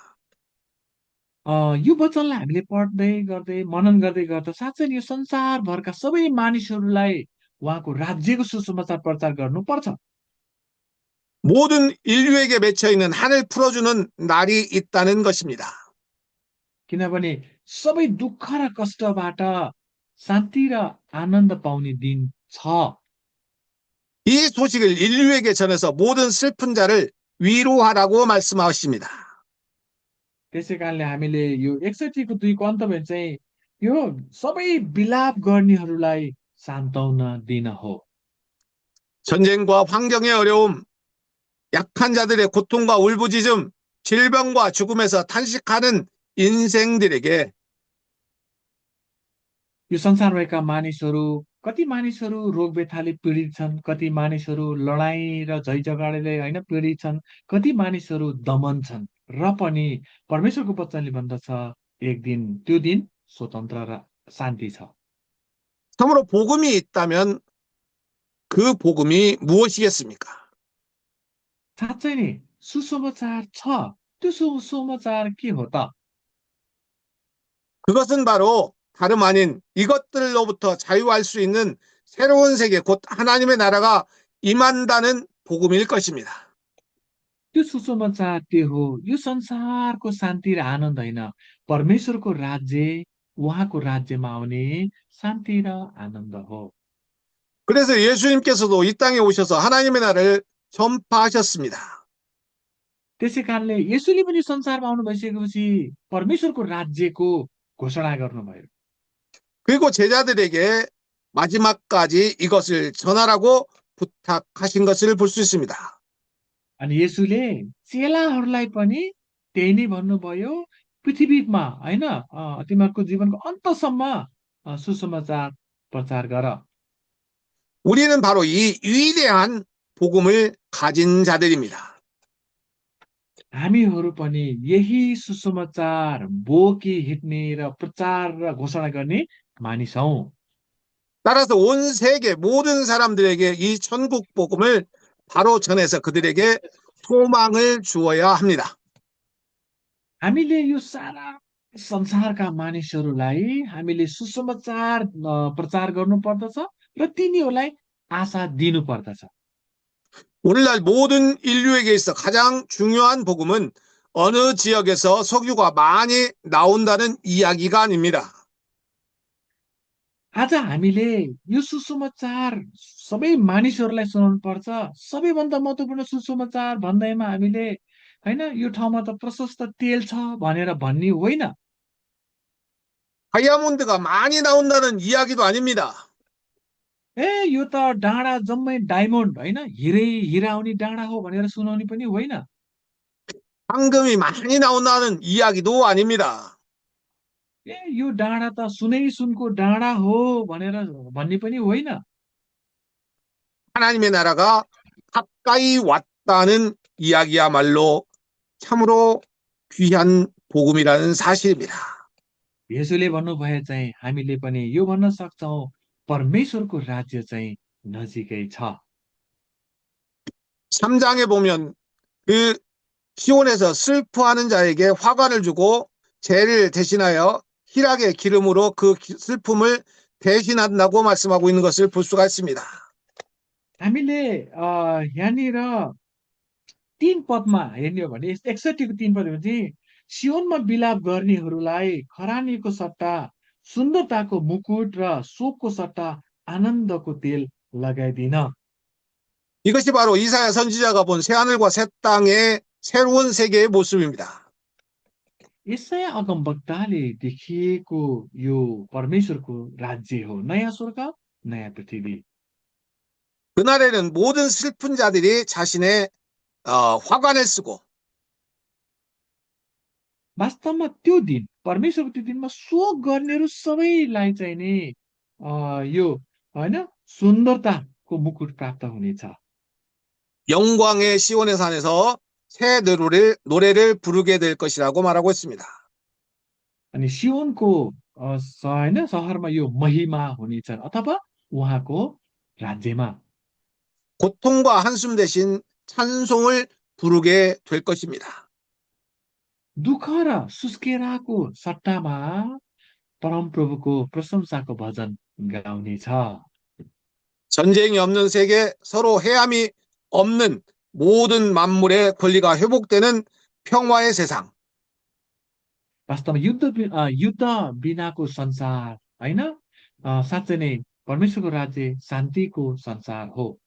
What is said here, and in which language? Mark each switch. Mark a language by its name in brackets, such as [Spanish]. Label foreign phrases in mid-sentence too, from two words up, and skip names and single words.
[Nepali] यो वचनलाई हामीले पढ्दै गर्दै मनन गर्दै गर्दा साँच्चै यो संसारभरका सबै मानिसहरूलाई उहाँको राज्यको सुसमाचार प्रचार गर्नुपर्छ। [Korean] 모든 인류에게 맺혀 있는 한을 풀어주는 날이 있다는 것입니다. [Nepali] किनभने सबै दुःख र कष्टबाट शान्ति र आनन्द पाउने दिन छ। [Korean] 이 소식을 인류에게 전해서 모든 슬픈 자를 위로하라고 말씀하십니다. [Nepali] त्यसै कारणले हामीले यो 61 को 2 को अन्तमा चाहिँ यो सबै विलाप गर्नेहरूलाई सान्त्वना दिन हो। [Korean] 전쟁과 환경의 어려움, 약한 자들의 고통과 울부짖음, 질병과 죽음에서 탄식하는 인생들에게 [Nepali] यो संसार भएका मानिसहरू, कति मानिसहरू रोग व्यथाले पीडित छन्, कति मानिसहरू लडाईँ र झै झगडाले होइन पीडित छन्, कति मानिसहरू दमन छन् र पनि परमेश्वरको वचनले भन्दछ एक दिन त्यो दिन स्वतन्त्र र शान्ति छ। [Korean] 참으로 복음이 있다면 그 복음이 무엇이겠습니까? [Nepali] साँच्चै नै सुसमाचार छ। त्यो सुसमाचार के हो त? [Korean] 그것은 바로 다름 아닌 이것들로부터 자유할 수 있는 새로운 세계, 곧 하나님의 나라가 임한다는 복음일 것입니다. [Nepali] त्यो सुसमाचार त्यो हो, यो संसारको शान्ति र आनन्द होइन, परमेश्वरको राज्य, उहाँको राज्यमा आउने शान्ति र आनन्द हो। [Korean] 그래서 예수님께서도 이 땅에 오셔서 하나님의 나라를 전파하셨습니다. [Nepali] त्यसै कारणले यसुले पनि संसारमा आउनु भइसकेपछि परमेश्वरको राज्यको घोषणा गर्नुभयो। [Korean] 그리고 제자들에게 마지막까지 이것을 전하라고 부탁하신 것을 볼 수 있습니다. [Nepali] अनि यसुले चेलाहरूलाई पनि त्यही नै भन्नुभयो, पृथ्वीमा होइन तिमीहरूको जीवनको अन्तसम्म सुसमाचार प्रचार गर। [Korean] 우리는 바로 이 위대한 복음을 가진 자들입니다. [Nepali] हामीहरू पनि यही सुसमाचार बोकी हिँड्ने र प्रचार र घोषणा गर्ने मानिस हौं। [Korean] 따라서 온 세계 모든 사람들에게 이 천국 복음을 바로 전해서 그들에게 소망을 주어야 합니다. [Nepali] हामीले यो सारा संसारका मानिसहरूलाई हामीले सुसमाचार प्रचार गर्नु पर्दछ र तिनीहरूलाई आशा दिनु पर्दछ। [Korean] 오늘날 모든 인류에게 있어 가장 중요한 복음은 어느 지역에서 석유가 많이 나온다는 이야기가 아닙니다. [Nepali] आज हामीले यो सुसमाचार सबै मानिसहरूलाई सुनाउनु पर्छ। सबैभन्दा महत्त्वपूर्ण सुसमाचार भन्दैमा हामीले होइन यो ठाउँमा त प्रशस्त तेल छ भनेर भन्ने होइन। [Korean] 다이아몬드가 많이 나온다는 이야기도 아닙니다. [Nepali] यो त डाँडा जम्मै डायमन्ड होइन हिरा आउने डाँडा हो भनेर सुनाउने पनि होइन। [Korean] 황금이 많이 나온다는 이야기도 아닙니다. [Nepali] ए यो डाँडा त सुनै सुनको डाँडा हो भनेर भन्ने पनि होइन। [Korean] 하나님의 나라가 가까이 왔다는 이야기야말로 참으로 귀한 복음이라는 사실입니다. [Nepali] येशूले भन्नुभए चाहिँ हामीले पनि यो भन्न सक्छौँ, परमेश्वरको राज्य चाहिँ नजिकै छ। [Korean] 3장에 보면 그 시온에서 슬퍼하는 자에게 화관을 주고 죄를 대신하여 희락의 기름으로 그 슬픔을 대신한다고 말씀하고 있는 것을 볼 수가 있습니다. [Nepali] हामीले यहाँनिर 3 पदमा हेर्ने हो भने 61को 3 पदमा चाहिँ सियोनमा बिलाप गर्नेहरूलाई खरानीको सट्टा सुन्दरताको मुकुट र शोकको सट्टा आनन्दको तेल लगाइदिन। [Korean] 이것이 바로 이사야 선지자가 본 새하늘과 새 땅의 새로운 세계의 모습입니다. [Nepali] यसै अगमवक्ताले देखिएको यो परमेश्वरको राज्य हो, नयाँ स्वर्ग नयाँ पृथ्वी। [Korean] 그날에는 모든 슬픈 자들이 자신의 화관을 쓰고 [Nepali] वास्तवमा त्यो दिन परमेश्वरको त्यो दिनमा शोक गर्नेहरू सबैलाई चाहिँ नि यो होइन सुन्दरताको मुकुट प्राप्त हुनेछ। [Korean] 영광의 시온의 산에서 새 노래를 부르게 될 것이라고 말하고 있습니다. [Nepali] अनि सियोनको होइन सहरमा यो महिमा हुनेछ अथवा उहाँको राज्यमा [Korean] 고통과 한숨 대신 찬송을 부르게 될 것입니다. [Nepali] दुःख र सुस्केराको सट्टामा परमप्रभुको प्रशंसाको भजन गाउनेछ। [Korean] 전쟁이 없는 세계, 서로 해함이 없는 모든 만물의 권리가 회복되는 평화의 세상. [Nepali] वास्तवमा युद्ध बिनाको संसार होइन साँच्चै नै परमेश्वरको राज्य शान्तिको संसार हो।